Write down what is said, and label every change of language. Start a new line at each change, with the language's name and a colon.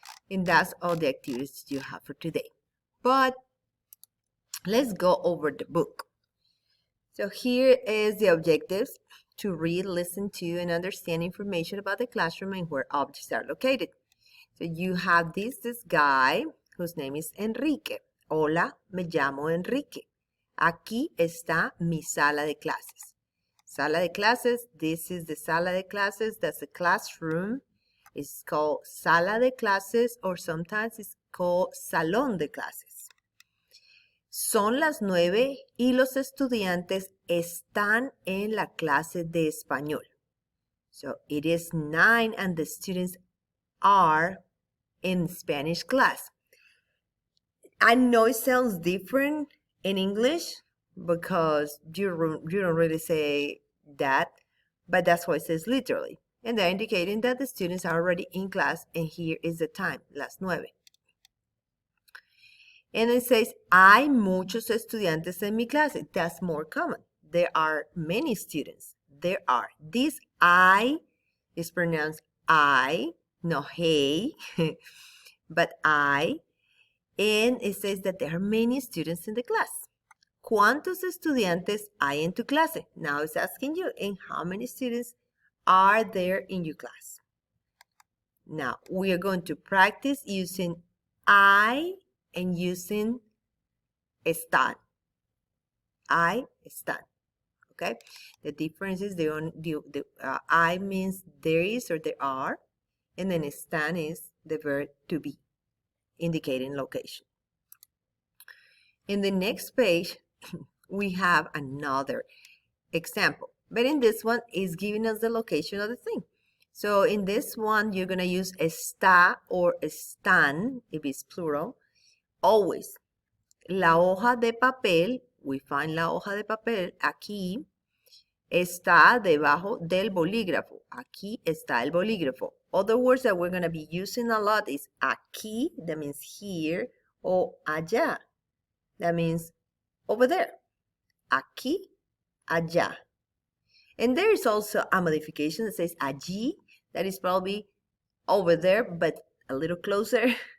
English: And that's all the activities you have for today. But let's go over the book. So here is the objectives: to read, listen to, and understand information about the classroom and where objects are located. So you have this guy whose name is Enrique.
Spanish: Hola, me llamo Enrique. Aquí está mi sala de clases.
English: Sala de clases, this is the sala de clases, that's the classroom. It's called sala de clases, or sometimes it's called salón de clases.
Spanish: Son las 9 y los estudiantes están en la clase de español.
English: So it is 9 and the students are in Spanish class. I know it sounds different in English because you don't really say that, but that's what it says literally. And they're indicating that the students are already in class, and here is the time, las 9. And it says, hay muchos estudiantes en mi clase. That's more common. There are many students. There are. This I is pronounced I, no hey, but I. And it says that there are many students in the class.
Spanish: ¿Cuántos estudiantes hay en tu clase?
English: Now it's asking you, and how many students are there in your class? Now we are going to practice using I and using están. I, están. Okay? The difference is the I means there is or there are, and then están is the verb to be, indicating location. In the next page, we have another example, but in this one is giving us the location of the thing. So in this one, you're going to use está or están, if it's plural, always.
Spanish: La hoja de papel, we find la hoja de papel aquí, está debajo del bolígrafo. Aquí está el bolígrafo.
English: Other words that we're going to be using a lot is aquí, that means here, or allá, that means over there. Aquí, allá. And there is also a modification that says allí, that is probably over there, but a little closer.